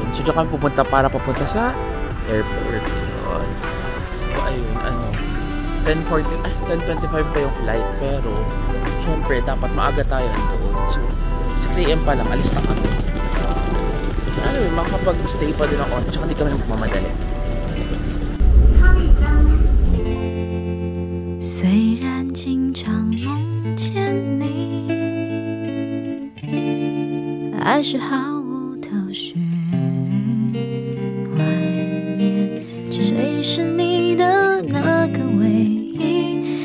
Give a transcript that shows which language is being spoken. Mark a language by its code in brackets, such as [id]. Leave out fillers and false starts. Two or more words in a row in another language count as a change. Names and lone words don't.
[tl] So, dyan kami pupunta para papunta sa airport. Yun. So, ayun, 10:25 pa yung flight. Pero, syempre, dapat maaga tayo doon. So, 6 AM pa lang, alis na kami. Anyway, makakapag-stay pa din ako. Tsaka hindi kami magmamadali. [zh] 虽然经常梦见你，还是毫无头绪。外面谁是你的那个唯一？